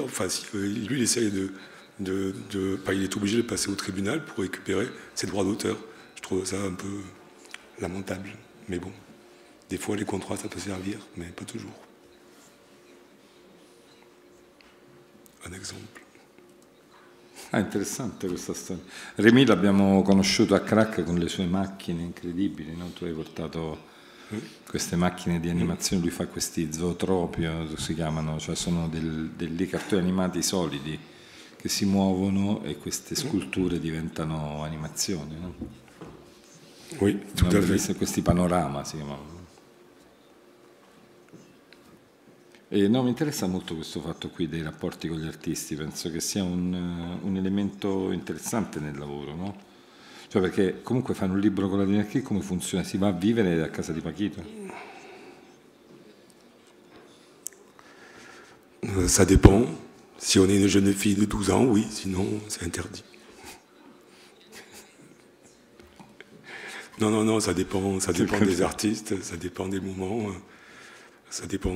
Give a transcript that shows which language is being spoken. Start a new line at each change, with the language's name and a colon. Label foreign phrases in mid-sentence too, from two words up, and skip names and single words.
French: Enfin, si, lui, il essaye il est obligé de passer au tribunal pour récupérer ses droits d'auteur. Je trouve ça un peu lamentable. Mais bon, des fois, les contrats, ça peut servir, mais pas toujours. Un exemple.
Italian: Ah, interessante questa storia. Rémi l'abbiamo conosciuto a Crac con le sue macchine incredibili, no? Tu hai portato queste macchine di animazione, lui fa questi zootropio, si chiamano, cioè sono dei cartoni animati solidi che si muovono e queste sculture diventano animazioni, no?
French: Oui, tout à fait.
Italian: Questi panorama si chiamano. E no, mi interessa molto questo fatto qui dei rapporti con gli artisti, penso che sia un elemento interessante nel lavoro, no? Cioè perché comunque fare un libro con la Dinarchia, come funziona? Si va a vivere a casa di Pachito?
French: Ça dépend. Si on est une jeune fille de 12 ans, oui, sinon c'est interdit. Non, ça dépend des artistes, ça dépend des moments, ça dépend.